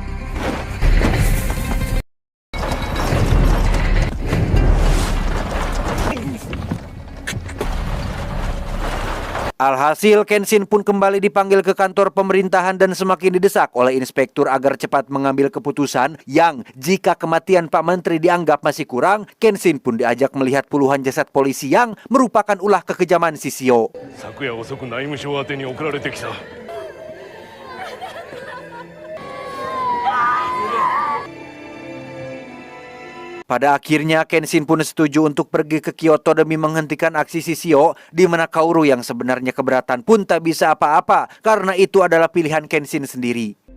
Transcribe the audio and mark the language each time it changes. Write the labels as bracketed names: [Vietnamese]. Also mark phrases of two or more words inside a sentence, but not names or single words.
[Indonesian] Alhasil, Kenshin pun kembali dipanggil ke kantor pemerintahan dan semakin didesak oleh inspektur agar cepat mengambil keputusan yang jika kematian Pak Menteri dianggap masih kurang, Kenshin pun diajak melihat puluhan jasad polisi yang merupakan ulah kekejaman Sisio. [Japanese] 昨夜遅く内務省宛てに送られてきた。 [Indonesian] Pada akhirnya Kenshin pun setuju untuk pergi ke Kyoto demi menghentikan aksi Sisio, di mana Kaoru yang sebenarnya keberatan pun tak bisa apa-apa karena itu adalah pilihan Kenshin sendiri.